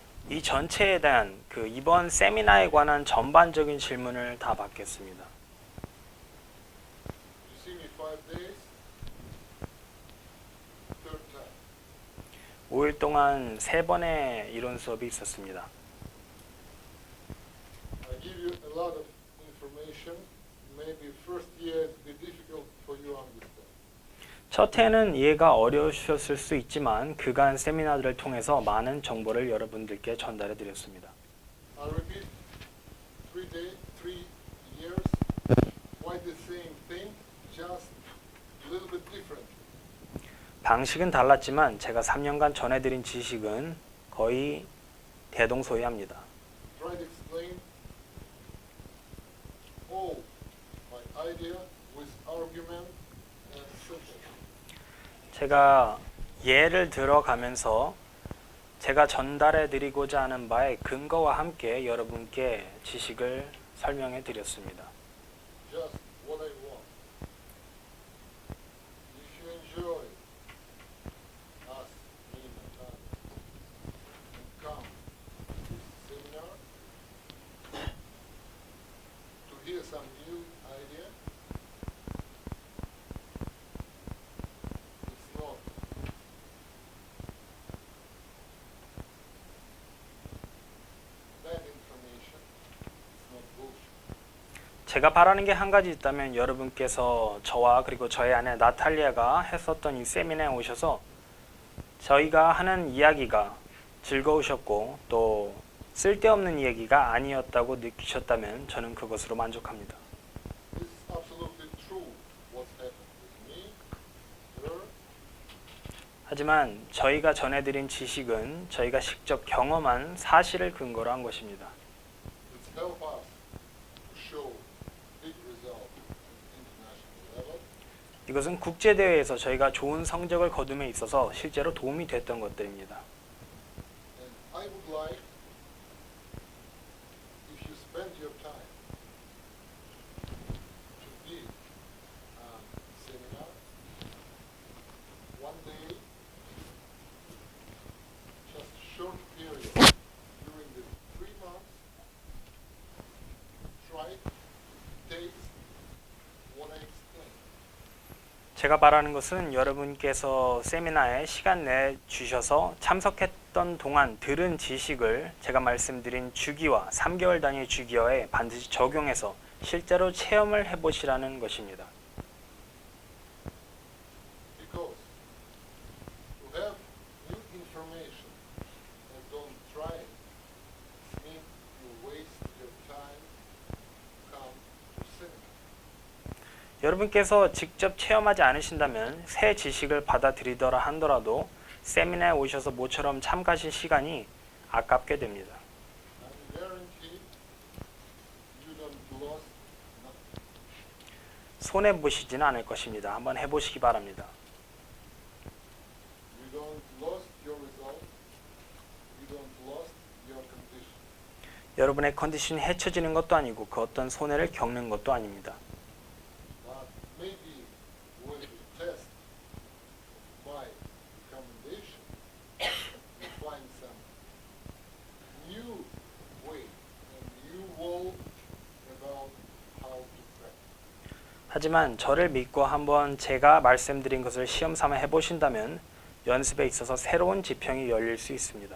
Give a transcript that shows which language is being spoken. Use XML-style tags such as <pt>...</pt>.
<ko>이 전체에 대한 이번 세미나에 관한 전반적인 질문을 다 받겠습니다.</ko> <en>You see me 5 days, third time.</en> <ko>5일 동안 3번의 이론 수업이 있었습니다.</ko> <en>I give you a lot of information. Maybe first year it'll be difficult for you to understand.</en> <ko>첫 해는 이해가 어려우셨을 수 있지만 그간 세미나들을 통해서 많은 정보를 여러분들께 전달해 드렸습니다.</ko> <en>I repeat, 3 years, quite the same thing, just a little bit different.</en> <ko>방식은 달랐지만 제가 3년간 전해드린 지식은 거의 대동소이합니다.</ko> <en>Try to explain all my idea with argument and simple.</en> <ko>제가 예를 들어가면서 제가 전달해 드리고자 하는 바의 근거와 함께 여러분께 지식을 설명해 드렸습니다.</ko> <en>Just what I want. If you enjoy us, me, Natalia, and come to this seminar to hear some new idea, it's not bad information, it's not bullshit.</en> <ko>제가 바라는 게 한 가지 있다면 여러분께서 저와 그리고 저의 아내 나탈리아가 했었던 이 세미나에 오셔서 저희가 하는 이야기가 즐거우셨고 또 쓸데없는 이야기가 아니었다고 느끼셨다면 저는 그것으로 만족합니다.</ko> <en>This is absolutely true what's happened with me, her,</en> <ko>하지만 저희가 전해드린 지식은 저희가 직접 경험한 사실을 근거로 한 것입니다.</ko> <en>it's help us to show big result in international level.</en> <ko>이것은 국제대회에서 저희가 좋은 성적을 거둠에 있어서 실제로 도움이 됐던 것들입니다.</ko> <en>And I would like if you spend your time to give a seminar one day, just short period during the 3 months, try to taste what I explained.</en> <ko>제가 바라는 것은 여러분께서 세미나에 시간 내 주셔서 참석했던 동안 들은 지식을 제가 말씀드린 주기와 3개월 단위 주기와에 반드시 적용해서 실제로 체험을 해보시라는 것입니다.</ko> <en>Because to have new information and don't try it means you waste your time to come to seminar.</en> <ko>여러분께서 직접 체험하지 않으신다면 새 지식을 받아들이더라 하더라도 세미나에 오셔서 모처럼 참가하신 시간이 아깝게 됩니다.</ko> <en>I'm guaranteed you don't lose nothing.</en> <ko>손해 보시지는 않을 것입니다. 한번 해보시기 바랍니다.</ko> <en>You don't lose your result. You don't lose your condition.</en> <ko>여러분의 컨디션이 해쳐지는 것도 아니고 그 어떤 손해를 겪는 것도 아닙니다.</ko> <en>But maybe when you test my recommendation, you find some new way and new wall about how to practice.</en> <ko>하지만 저를 믿고 한번 제가 말씀드린 것을 시험 삼아 해보신다면 연습에 있어서 새로운 지평이 열릴 수 있습니다.</ko>